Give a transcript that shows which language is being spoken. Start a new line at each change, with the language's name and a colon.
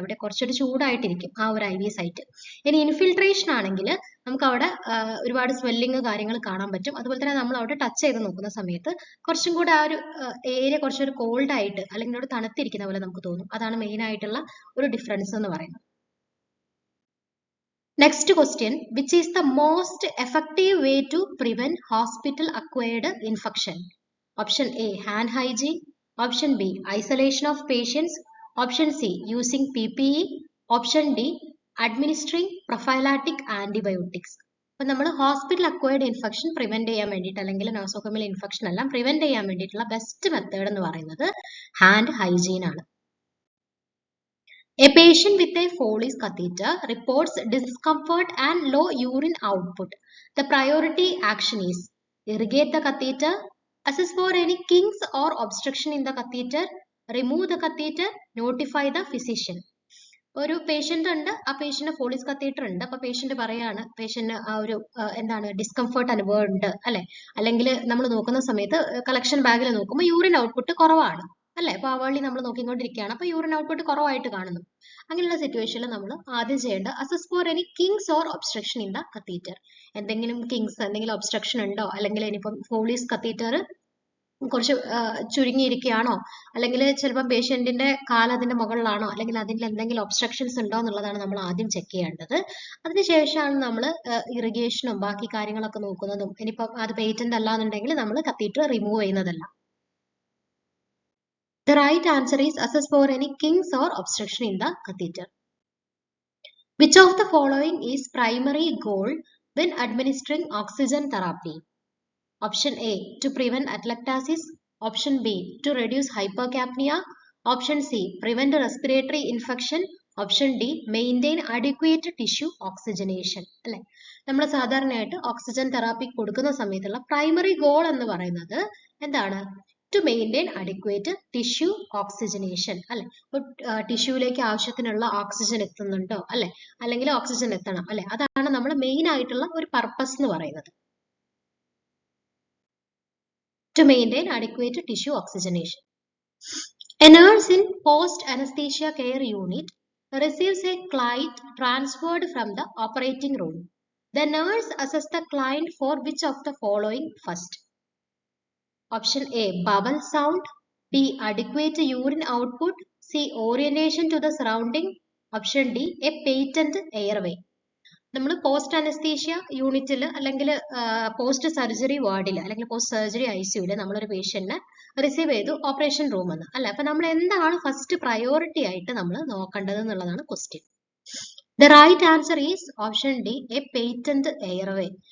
Malayalam: അവിടെ കുറച്ചൊരു ചൂടായിട്ടിരിക്കും ആ ഒരു IV സൈറ്റ്. ഇനി ഇൻഫിൽട്രേഷൻ ആണെങ്കിൽ നമുക്ക് അവിടെ ഒരുപാട് സ്വെല്ലിങ് കാര്യങ്ങൾ കാണാൻ പറ്റും. അതുപോലെ തന്നെ നമ്മൾ അവിടെ ടച്ച് ചെയ്ത് നോക്കുന്ന സമയത്ത് കുറച്ചും കൂടെ ആ ഒരു ഏരിയ കുറച്ചൊരു കോൾഡ് ആയിട്ട് അല്ലെങ്കിൽ അവിടെ തണുത്തിരിക്കുന്ന പോലെ നമുക്ക് തോന്നും. അതാണ് മെയിൻ ആയിട്ടുള്ള ഒരു ഡിഫറൻസ് എന്ന് പറയുന്നത്.
English: Next question, which is the most effective way to prevent hospital acquired infection? Option A, hand hygiene. Option B, isolation of patients. Option C, using PPE. Option D, administering prophylactic antibiotics.
Malayalam: അപ്പോൾ നമ്മൾ hospital acquired infection prevent ചെയ്യാൻ വേണ്ടിയിട്ട് അല്ലെങ്കിൽ nosocomial infection എല്ലാം prevent ചെയ്യാൻ വേണ്ടിയിട്ടുള്ള best method എന്ന് പറയുന്നത് ഹാൻഡ് ഹൈജീൻ ആണ്.
English: A patient with a Foley's catheter reports discomfort and low urine output. The priority action is irrigate the catheter, assess for any kinks or obstruction in the catheter, remove the catheter, notify the physician.
Malayalam: ഒരു patient ഉണ്ട്, ആ patient Follies catheter ഉണ്ട്. അപ്പൊ patient പറയാണ്, patient ആ ഒരു എന്താണ് discomfort അനുഭവം ഉണ്ട് അല്ലെ. അല്ലെങ്കിൽ നമ്മൾ നോക്കുന്ന സമയത്ത് കളക്ഷൻ ബാഗിൽ നോക്കുമ്പോൾ യൂറിൻ ഔട്ട്പുട്ട് കുറവാണ് അല്ലെ. അപ്പൊ ആ വഴി നമ്മൾ നോക്കിക്കൊണ്ടിരിക്കുകയാണ്, അപ്പൊ യൂറിൻ ഔട്ട്പുട്ട് കുറവായിട്ട് കാണുന്നു. അങ്ങനെയുള്ള സിറ്റുവേഷനിൽ നമ്മൾ ആദ്യം ചെയ്യേണ്ട
English: Assess for any kinks or obstruction in the catheter.
Malayalam: എന്തെങ്കിലും കിങ്സ്, എന്തെങ്കിലും ഒബ്സ്ട്രക്ഷൻ ഉണ്ടോ, അല്ലെങ്കിൽ ഇനിയിപ്പം ഫോളിസ് കത്തീറ്റർ കുറച്ച് ചുരുങ്ങിയിരിക്കുകയാണോ, അല്ലെങ്കിൽ ചിലപ്പോൾ പേഷ്യന്റിന്റെ കാലതിന്റെ മുകളിലാണോ, അല്ലെങ്കിൽ അതിൽ എന്തെങ്കിലും ഒബ്സ്ട്രക്ഷൻസ് ഉണ്ടോ എന്നുള്ളതാണ് നമ്മൾ ആദ്യം ചെക്ക് ചെയ്യേണ്ടത്. അതിനുശേഷമാണ് നമ്മൾ ഇറിഗേഷനും ബാക്കി കാര്യങ്ങളൊക്കെ നോക്കുന്നതും. ഇനിയിപ്പം അത് പേറ്റന്റ് അല്ല എന്നുണ്ടെങ്കിൽ നമ്മൾ കത്തീറ്റർ റിമൂവ് ചെയ്യുന്നതല്ല.
English: The right answer is assess for any kinks or obstruction in the catheter. Which of the following is primary goal when administering oxygen therapy? Option A, to prevent atelectasis. Option B, to reduce hypercapnia. Option C, prevent respiratory infection. Option D maintain adequate tissue oxygenation അല്ലെ.
Malayalam: നമ്മൾ സാധാരണയായിട്ട് oxygen therapy കൊടുക്കുന്ന സമയത്തുള്ള primary goal എന്ന് പറയുന്നത് എന്താണ്?
English: To maintain adequate tissue oxygenation അല്ലെ.
Malayalam: ടിഷ്യൂലേക്ക് ആവശ്യത്തിനുള്ള ഓക്സിജൻ എത്തുന്നുണ്ടോ അല്ലെ, അല്ലെങ്കിൽ ഓക്സിജൻ എത്തണം അല്ലെ, അതാണ് നമ്മൾ മെയിൻ ആയിട്ടുള്ള ഒരു പർപ്പസ് എന്ന് പറയുന്നത്.
English: To maintain adequate tissue oxygenation. A nurse in post-anesthesia care unit receives a client transferred from the operating room. The nurse assesses the client for which of the following first? Option A, bowel sound. B, adequate urine output. C, orientation to the surrounding. Option D, a patent airway.
Malayalam: നമ്മൾ post anaesthesia യൂണിറ്റിൽ അല്ലെങ്കിൽ post surgery വാർഡിൽ അല്ലെങ്കിൽ post surgery ICUയിൽ നമ്മളൊരു പേഷ്യന്റിനെ receive ചെയ്തു operation റൂമെന്ന് അല്ലെ. അപ്പൊ നമ്മൾ എന്താണ് ഫസ്റ്റ് പ്രയോറിറ്റി ആയിട്ട് നമ്മൾ നോക്കേണ്ടത് എന്നുള്ളതാണ് question.
English: The right answer is option D, a patent airway.